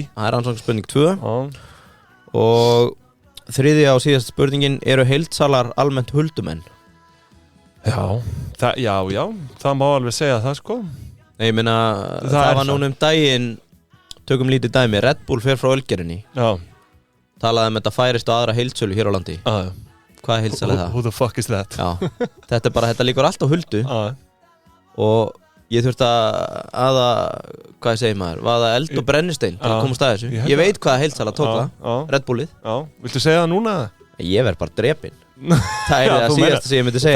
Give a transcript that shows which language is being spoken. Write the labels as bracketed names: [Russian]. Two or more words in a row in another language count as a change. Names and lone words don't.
[Icelandic] Það er rannsóknarspurning 2. Og þriðja og síðasta spurningin, eru heildsalar almennt huldumenn? Já, það má alveg segja það, sko. Nei, ég meina, það var núna daginn, tökum lítið dæmi, Red Bull fer frá Ölgerinni. Já. Talaði þetta færist á aðra heildsölu hér á landi. Já. Hvað er heildsala það? [English] Who the fuck is that? [Icelandic] Já, þetta líkur allt á huldu. Og ég þurfti hvað ég segi maður, vaða eld og brennistein til að komast að þessu. Ég veit hvað heildsala tók það, Red Bullið. Já, viltu segja það núna? Ég verð bara drepinn. Það er það síðasta sem ég myndi segja.